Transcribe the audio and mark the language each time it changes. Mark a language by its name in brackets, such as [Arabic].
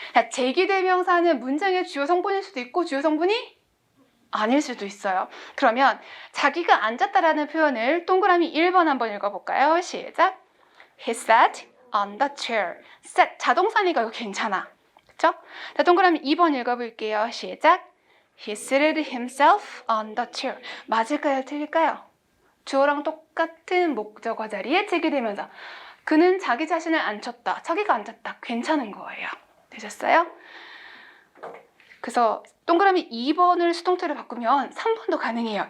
[Korean] 자, 제기대명사는 문장의 주요 성분일 수도 있고 주요 성분이 아닐 수도 있어요. 그러면 자기가 앉았다라는 표현을 동그라미 1번 한번 읽어볼까요? 시작. [English] He sat on the chair. [Korean] sat 자동사니까 이거 괜찮아. 그쵸? 자, 동그라미 2번 읽어볼게요. 시작. [English] He seated himself on the chair. [Korean] 맞을까요? 틀릴까요? 주어랑 똑같은 목적어 자리에 제기되면서 그는 자기 자신을 앉혔다. 자기가 앉았다. 괜찮은 거예요. 되셨어요? 그래서 동그라미 2번을 수동태로 바꾸면 3번도 가능해요.